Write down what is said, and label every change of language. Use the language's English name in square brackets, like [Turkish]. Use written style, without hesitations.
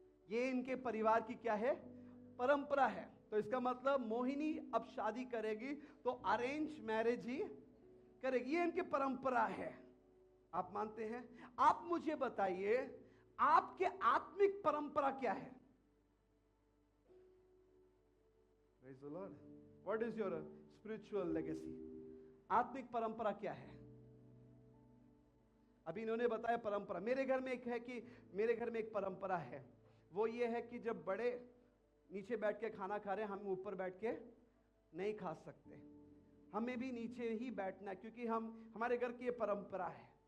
[Hindi] ये इनके परिवार की क्या है? परंपरा है। तो इसका मतलब मोहिनी अब शादी करेगी तो अरेंज मैरिज ही करेगी। ये इनकी परंपरा है। आप मानते हैं? आप मुझे बताइए, आपके आत्मिक परंपरा क्या है? [English] Praise the Lord. What is your spiritual legacy? [Hindi] आत्मिक परंपरा क्या है? अभी इन्होंने बताया परंपरा। मेरे घर में एक है कि मेरे घर में एक परंपरा है, वो ये है कि जब बड़े नीचे बैठ के खाना खा रहे हैं, हम ऊपर बैठ के नहीं खा सकते। हमें भी नीचे ही बैठना है, क्योंकि हमारे घर की ये परंपरा है।